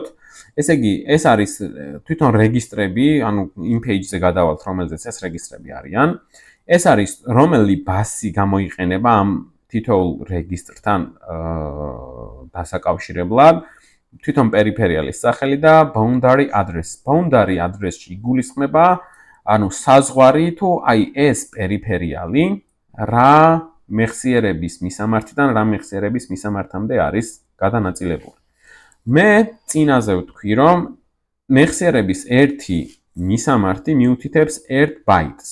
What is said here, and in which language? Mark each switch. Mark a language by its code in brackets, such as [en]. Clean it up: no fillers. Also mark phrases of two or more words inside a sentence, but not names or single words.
[ka] ესე იგი, ეს არის თვითონ რეგისტრები, ანუ იმ page-ზე გადავალთ, რომელზეც ეს რეგისტრები არიან. ეს არის რომელი ბასი გამოიყენება ამ თითოეულ რეგისტრთან დასაკავშირებლად, თვითონ პერიფერიალის სახელი და [en] boundary address. Boundary address-ში [ka] იგულისხმება, ანუ საზღვარი თუ აი ეს პერიფერიალი რა მეხსიერების მისამართიდან რა მეხსიერების მისამართამდე არის გადანაწილებული. მე წინაზე ვთქვი, რომ მეხსიერების ერთი მისამართი მიუთითებს 1 ბაიტს.